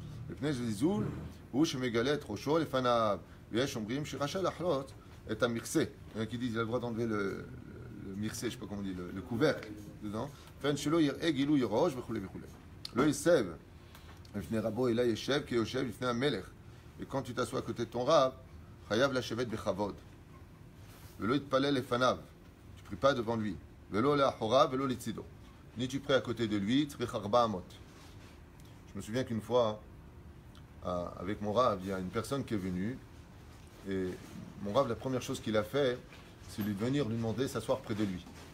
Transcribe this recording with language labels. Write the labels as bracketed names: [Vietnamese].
[Hebrew] לפני זלזול הוא שמגלה את ראשו לפניו, ויש אומרים שרשאי לחלות את המכסה. [French] Il y en a qui disent qu'il a le droit d'enlever le מכסה, je ne sais pas comment on dit, le couvercle dedans. [Hebrew] פן שלא יראה גילוי ראש וכו' וכו'. לא ייסב לפני רבו אלא ישב כיושב לפני המלך. [French] Et quand tu t'assois à côté de ton rab, [Hebrew] חייב לשבת בכבוד. ולא יתפלל לפניו. [French] Tu ne pries pas devant lui. [Hebrew] ולא לאחוריו ולא לצידו. [French] Ni tu pries à côté de lui, [Hebrew] צריך 400. [French] Je me souviens qu'une fois, avec mon Rav, il y a une personne qui est venue. Et mon Rav, la première chose qu'il a fait, c'est lui venir lui demander de s'asseoir près de lui.